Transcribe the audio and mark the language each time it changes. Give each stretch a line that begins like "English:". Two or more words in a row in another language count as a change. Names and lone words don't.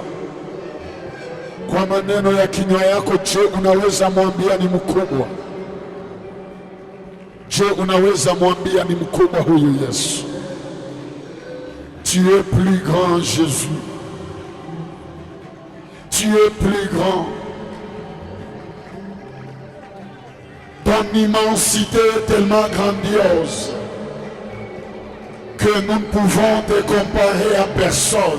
Swahili: Kwa maneno ya kinywa yako, je, unaweza mwambia ni mkubwa? Je, unaweza mwambia ni mkubwa huyu Yesu?
French: Tu es plus grand, Jésus. Tu es plus grand. Ton immensité est tellement grandiose que nous ne pouvons te comparer à personne.